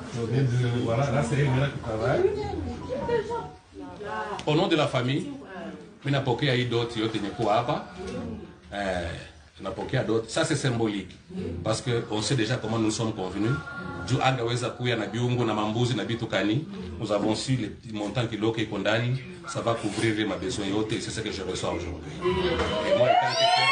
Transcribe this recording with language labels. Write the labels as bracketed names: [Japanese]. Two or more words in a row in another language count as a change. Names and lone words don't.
[French] Voilà, là c'est elle qui travaille. Au nom de la famille, [Swahili] ninapokea hii doti yote imekuwa hapa. Napokea doti. [French] Ça c'est symbolique. Parce qu'on sait déjà comment nous sommes convenus. [Swahili] Juu angaweza kuya na biungu na mambuzi na bitu kani. [French] Nous avons su les petits montants qui [Swahili] loke iko ndani. [French] Ça va couvrir ma besoin yote et c'est ce que je reçois aujourd'hui. Et moi, quand